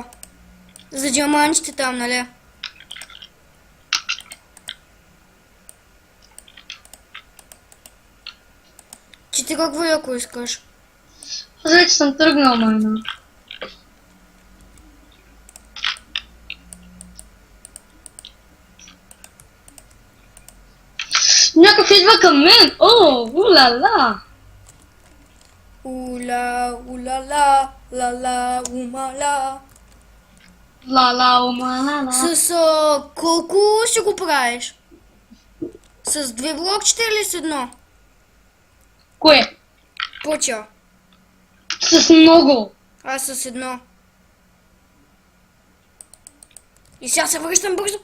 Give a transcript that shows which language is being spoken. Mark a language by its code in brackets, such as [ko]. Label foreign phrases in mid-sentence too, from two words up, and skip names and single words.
[bg] За диамантите там, нали? Ти тръгвай, ако искаш. Аз вече съм тръгнал, майна. Някакъв идва към мен! О, ула-ла! Ула, ула-ла, ла-ла, умала. Ла-ла, ума-ла-ла. С колко си го правиш? С 2 блокчета или с едно? Кое? Поча. С много. Аз с едно. И сега се връщам бързо.